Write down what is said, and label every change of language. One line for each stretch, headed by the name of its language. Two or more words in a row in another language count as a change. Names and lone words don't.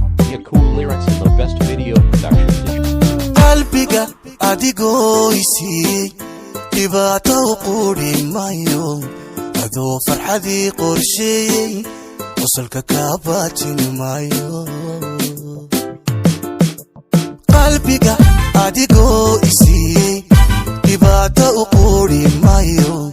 English: Ya cool lyrics and the best video production to
Somali: Qalbiga adigoo i siiyey, dhibaato u quudhi maayo. Adoo farxadii qorsheeyey, qosolka kaa baajin maayo. Qalbiga adigoo i siiyey, dhibaato u quudhi maayo.